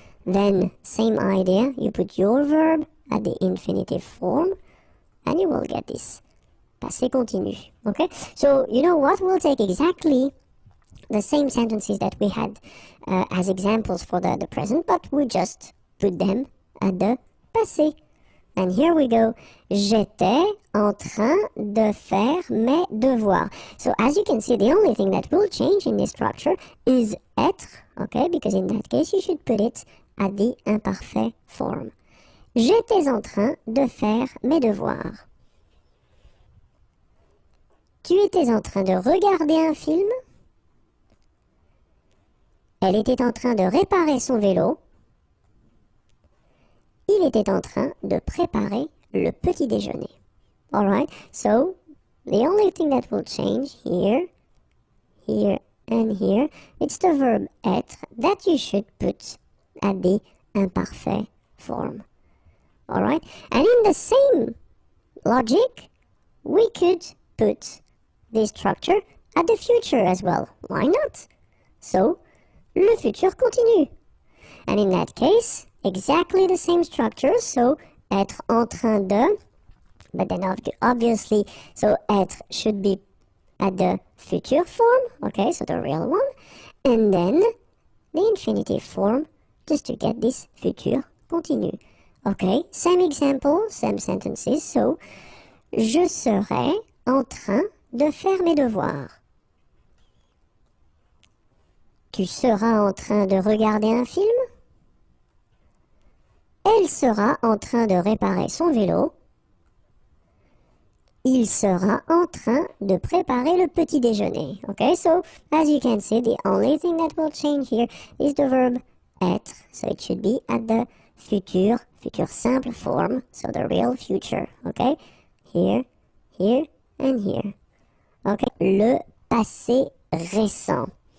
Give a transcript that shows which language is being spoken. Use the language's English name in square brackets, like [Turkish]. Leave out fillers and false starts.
[English] Then, same idea, you put your verb at the infinitive form, and you will get this passé continu, okay? So, you know what? We'll take exactly the same sentences that we had as examples for the present, but we just put them at the passé. And here we go. [French] J'étais en train de faire mes devoirs. [English] So, as you can see, the only thing that will change in this structure is être, okay? Because in that case, you should put it at the imparfait form. [French] J'étais en train de faire mes devoirs. Tu étais en train de regarder un film. Elle était en train de réparer son vélo. Il était en train de préparer le petit déjeuner. [English] Alright, so the only thing that will change here, here, and here, it's the verb être that you should put at the imparfait form. Alright, and in the same logic, we could put this structure at the future as well. Why not? So, [French] le futur continu. [English] And in that case, exactly the same structure. So, [French] être en train de, [English] but then obviously, so être should be at the future form, okay, so the real one. And then the infinitive form, just to get this futur continu. Okay, same example, same sentences. [French] So, je serai en train de faire mes devoirs. Tu seras en train de regarder un film. Elle sera en train de réparer son vélo. Il sera en train de préparer le petit déjeuner. [English] Okay, so as you can see, the only thing that will change here is the verb être. So it should be at the futur simple form, so the real future. Okay, here, here, and here. Okay, [French] le passé récent.